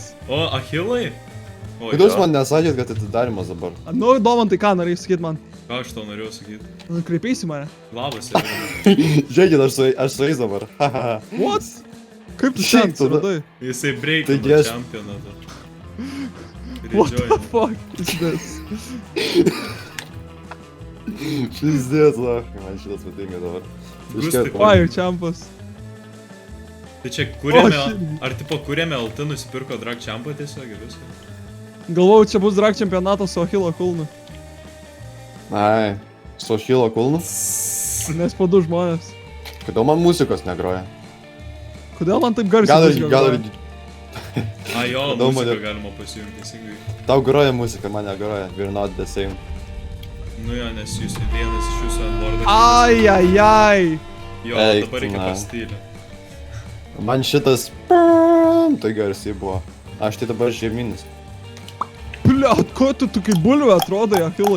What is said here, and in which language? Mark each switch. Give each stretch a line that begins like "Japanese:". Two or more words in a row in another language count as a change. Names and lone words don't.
Lithuanian: O, Achilai? O, Kodėl jūs man nesakėt, kad atidarimas dabar? Nu, Domantai, ką norėjai sakyt man? Ką aš tau norėjau sakyti? Kreipeisi mane. Labas, Evelina. Žiūrėkit, aš su jais dabar. What? Kaip tu Šiaip ten atsiradai? Jisai breikino Taigi aš- čempionatą.
English: What the fuck is this?
Lithuanian: Šizdės, man šitas patinka dabar. Gustai, Fire champas. Tai čia kūrėme, O, ar tipo kūrėme LT nusipirko Drag Champą tiesiog ir viską? Galvojau, čia bus drag čempionatas su Achilo kulnu. Ai, su Achilo kulnu? Nes po 2 žmonės. Kodėl man muzikos negroja? Kodėl man taip garsiai Gal muzika ir groja? A jo, Kodėl muziką mane- galima pasijungti, teisingai. tau groja muzika, man negroja.
English: We're not the same.
Lithuanian: Nu jo, nes jūs vienas iš jūsų Lordas. Ai. Jo, Eik dabar tu, reikia na. pastylę. Man šitas tai garsiai buvo. Aš tai dabar žeminis. Bliat, ko tu kaip bulvė atrodai, Achilai?